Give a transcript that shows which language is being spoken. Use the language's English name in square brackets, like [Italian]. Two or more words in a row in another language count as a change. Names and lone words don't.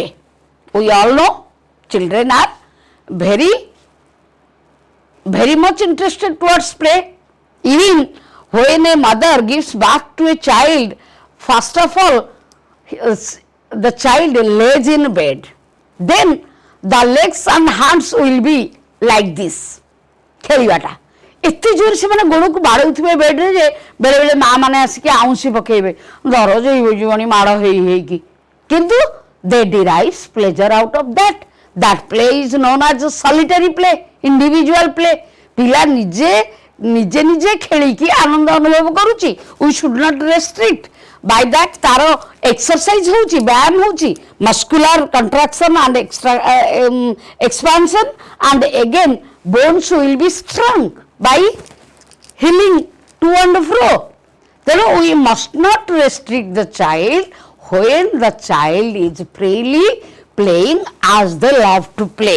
[English] We all know children are very much interested towards play. Even when a mother gives birth to a child, first of all the child lays in bed, then the legs and hands will be like this. [Odia] ଖେଳିବାଟା ଏତେ ଜୋର ସେମାନେ ଗୋଡ଼କୁ ବାଡ଼ଉଥିବେ ବେଡ୍ରେ ଯେ ବେଳେବେଳେ ମା ମାନେ ଆସିକି ଆଉଁସି ପକେଇବେ, ଦରଜ ହେଇଯିବଣି ମାଡ଼ ହେଇକି, କିନ୍ତୁ [English] they derive pleasure out of that. That play is known as solitary play, individual play. [Odia] ପିଲା ନିଜେ ଖେଳିକି ଆନନ୍ଦ ଅନୁଭବ କରୁଛି। [English] We should not restrict by that. [Odia] ତାର ଏକ୍ସରସାଇଜ ହେଉଛି, ବ୍ୟାୟାମ ହେଉଛି, [English] muscular contraction and expansion, and again bones will be strong by healing to and fro. Then we must not restrict the child when the child is freely playing as they love to play.